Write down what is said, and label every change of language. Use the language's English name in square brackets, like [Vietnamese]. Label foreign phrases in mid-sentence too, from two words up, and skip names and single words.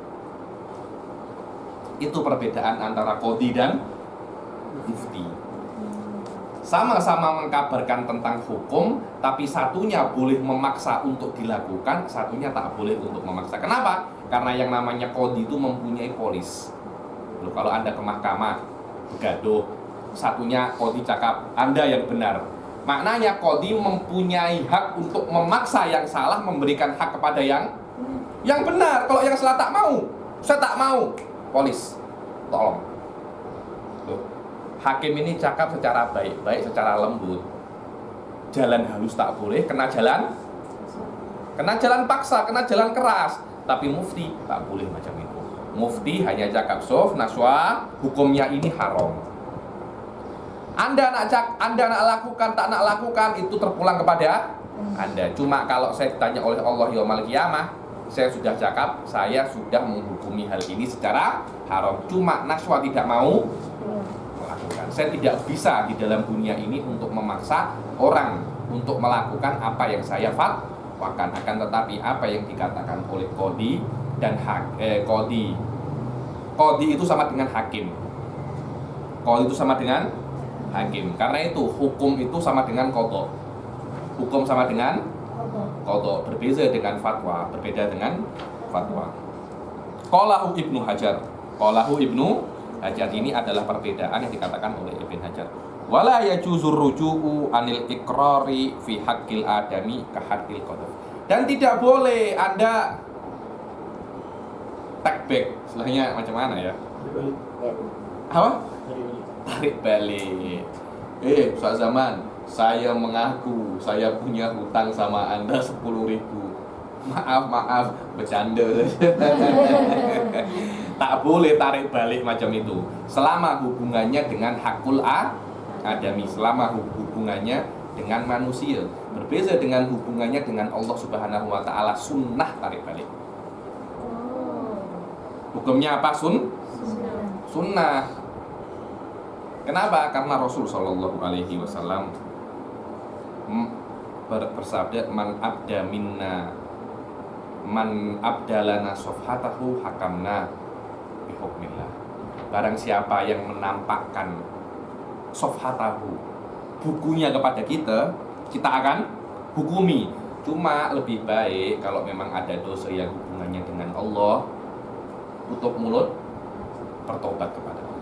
[Indonesian] Itu perbedaan antara qadhi dan mufti. Sama-sama mengkabarkan tentang hukum, tapi satunya boleh memaksa untuk dilakukan, satunya tak boleh untuk memaksa. Kenapa? Karena yang namanya qadhi itu mempunyai polis. Loh, kalau Anda ke mahkamah begaduh, satunya qadhi cakap Anda yang benar. Maknanya qadhi mempunyai hak untuk memaksa yang salah memberikan hak kepada yang benar. Kalau yang salah tak mau, saya tak mau. Polis, tolong. Loh, hakim ini cakap secara baik-baik, secara lembut. Jalan halus tak boleh, kena jalan paksa, kena jalan keras. Tapi mufti tak boleh macam itu. Mufti hanya cakap sof, Naswa, hukumnya ini haram. Anda nak lakukan, tak nak lakukan, itu terpulang kepada Anda. Cuma kalau saya ditanya oleh Allah [Arabic] يوم القيامة, [Indonesian] saya sudah cakap, saya sudah menghukumi hal ini secara haram. Cuma Naswa tidak mau melakukan. Saya tidak bisa di dalam dunia ini untuk memaksa orang untuk melakukan apa yang saya fatwakan. Akan tetapi apa yang dikatakan oleh qadhi dan qadhi itu sama dengan hakim. Qadhi itu sama dengan hakim. Karena itu hukum itu sama dengan qadha. Hukum sama dengan qadha, berbeda dengan fatwa, berbeda dengan fatwa. [Arabic] قاله ابن حجر. [Indonesian] Qalahu Ibnu Hajar, ini adalah perbedaan yang dikatakan oleh Ibnu Hajar. [Arabic] ولا يجوز الرجوع عن الإقرار في حق الآدمي كحق القدر. [Indonesian] Dan tidak boleh Anda [English] take back. [Indonesian] Istilahnya macam mana ya? Apa? Tarik balik. Ustaz Zaman, saya mengaku saya punya hutang sama Anda 10.000. Maaf, bercanda. Tak boleh tarik balik macam itu. Selama hubungannya dengan [Arabic] حق الآدمي, [Indonesian] selama hubungannya dengan manusia. Berbeda dengan hubungannya dengan Allah [Arabic] سبحانه وتعالى, [Indonesian] sunnah tarik balik. Hukumnya apa? Sunnah. Kenapa? Karena Rasul [Arabic] صلى الله عليه وسلم [Indonesian] bersabda, [Arabic] من أبدى لنا صفحته حكمنا بحكم الله. [Indonesian] Barang siapa yang menampakkan sofhatahu, bukunya kepada kita, kita akan hukumi. Cuma lebih baik kalau memang ada dosa yang hubungannya dengan Allah, tutup mulut, bertobat kepada Allah.